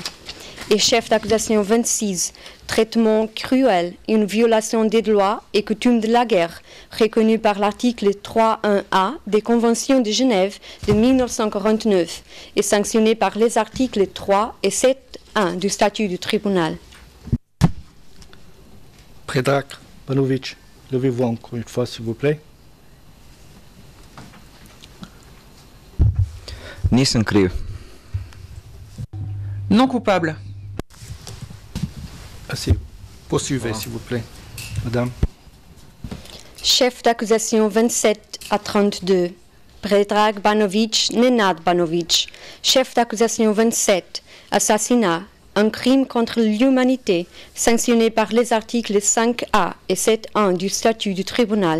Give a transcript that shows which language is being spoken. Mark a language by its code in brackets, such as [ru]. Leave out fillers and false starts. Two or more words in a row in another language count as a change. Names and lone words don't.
[fr] Et chef d'accusation 26, traitement cruel, une violation des lois et coutumes de la guerre, reconnue par l'article 3.1A des Conventions de Genève de 1949 et sanctionnée par les articles 3 et 7.1 du statut du tribunal. Predrag Banovic, levez-vous encore une fois, s'il vous plaît. [bs] Nisam kriv. [fr] Non coupable. Asseyez-vous. Poursuivez, s'il vous plaît, madame. Chef d'accusation 27-32, Predrag Banovic, Nenad Banovic. Chef d'accusation 27, assassinat, un crime contre l'humanité sanctionné par les articles 5A et 7.1 du statut du tribunal.